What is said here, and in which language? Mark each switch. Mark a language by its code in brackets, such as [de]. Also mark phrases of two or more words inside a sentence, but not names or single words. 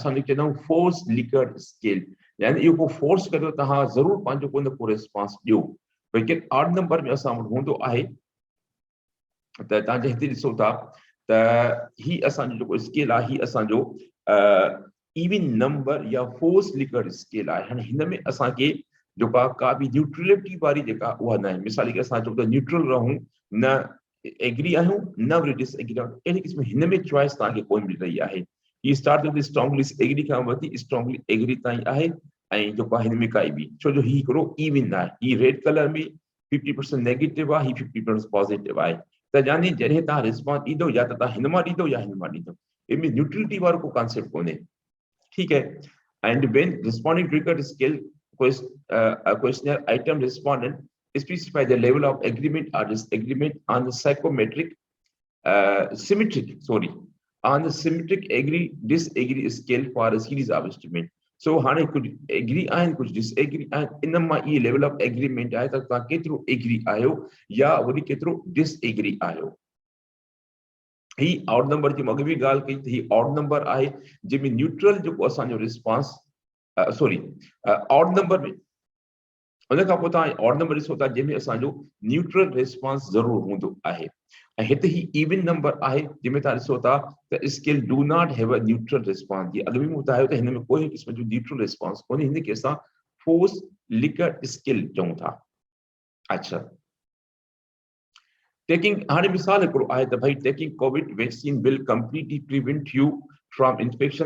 [sd] असां चवंदा आहियूं [en] force Likert scale, [sd] यानी इहो को फोर्स करियो, तव्हां ज़रूरु पंहिंजो को न को रिस्पॉन्स ॾियो। भई के [en] odd number [sd] में असां वटि हूंदो आहे, त तव्हां हिते ॾिसो था त ही असांजो जेको स्केल आहे, ही असांजो [en] even number [sd] या [en] force Likert scale [sd] आहे। हाणे हिन में असांखे जेका का बि न्यूट्रलिटी वारी जेका उहा न आहे। मिसाल के असां चऊं त न्यूट्रल रहूं, न एग्री आहियूं न वरी डिसएग्री आहियूं, अहिड़े क़िस्म हिन में चॉइस तव्हांखे कोन मिली रही आहे। ही स्टार्ट थिए [en] strongly agree [sd] खां वठी [en] strongly agree [sd] ताईं आहे, ऐं जेको आहे हिन में काई बि, छो जो ही हिकिड़ो इवन आहे। ही [en] red colour [sd] में 50% नेगेटिव आहे, ही 50% पॉजिटिव आहे। त यानी जॾहिं तव्हां रिस्पॉन्स ॾींदो, या त तव्हां हिन मां ॾींदो या हिन मां ॾींदो, इनमें न्यूट्रलिटी वारो को कॉन्सेप्ट कोन्हे। [hi] ठीक है। [en] and when responding to Likert scale questionnaire item respondent specify the level of agreement or disagreement on the psychometric on the symmetric agree disagree scale for a series of statement. [sd] So हाणे कुछ एग्री आहिनि, कुछ डिसएग्री आहिनि, इन मां ये [en] level of agreement [sd] आहे त तव्हां केतिरो एग्री आहियो या वरी केतिरो डिसएग्री आहियो। ही [en] odd number [sd] जी अॻु बि ॻाल्हि कई त ही [en] odd number [sd] आहे, जंहिंमें न्यूट्रल जेको असांजो [en] response odd number [sd] में, उन खां पोइ तव्हां [en] odd number [sd] ॾिसो था जंहिंमें असांजो [en] neutral response [sd] ज़रूरु हूंदो आहे। ऐं हिते ही [en] even number [sd] आहे, जंहिंमें तव्हां ॾिसो था त [en] scale do not have a neutral response. [sd] जी अॻु बि मूं ॿुधायो त हिन में कोई क़िस्म जो [en] neutral response [sd] कोन्हे, हिन खे असां [en] force Likert scale [sd] चऊं था। अच्छा, टेकिंग, हाणे मिसाल हिकिड़ो आहे त भई [en] taking COVID vaccine will completely prevent you from infection.